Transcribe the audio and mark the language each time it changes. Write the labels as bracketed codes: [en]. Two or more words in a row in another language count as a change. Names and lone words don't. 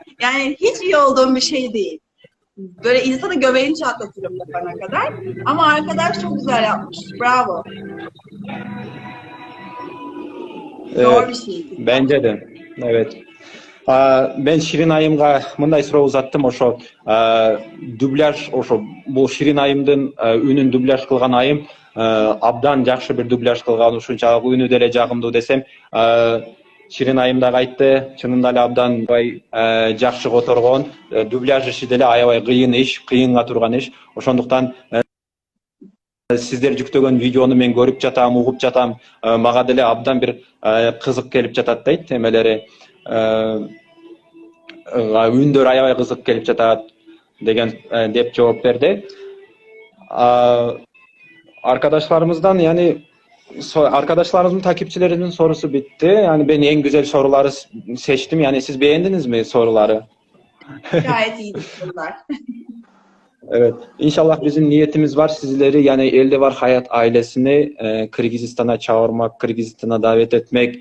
[tr] Yani hiç iyi olduğum bir şey değil. Böyle insanı göbeğini çatlatırım yapana kadar. Ama arkadaş çok güzel yapmış. Bravo. Zor Evet, bir şey. bence de. Evet. [ky] Ben Şirin Ayım'a мындай суроо узаттым, ошо дубляж, ошо бул Ширин Айымдын үнүн дубляж кылган Айым абдан жакшы бир дубляж кылган, ушунчалык үнү деле жагымдуу десем, Ширин Айым дагы айтты, чынында эле абдан жакшы которгон, дубляж иши деле аябай кыйын иш, кыйынга турган иш. Ошондуктан сиздер жүктөгөн видеону мен көрүп жатам, угуп жатам, мага деле абдан бир кызык келип жатат дейт, эмелери үндөр аябай кызык келип жатат деген деп жооп берди. [tr] Arkadaşlarımızdan yani arkadaşlarımızın takipçilerinin sorusu bitti. Yani ben en güzel soruları seçtim. Yani siz beğendiniz mi soruları? Gayet iyiydi sorular. Evet. İnşallah bizim niyetimiz var. Sizleri yani Elde Var Hayat ailesini Kırgızistan'a çağırmak, Kırgızistan'a davet etmek.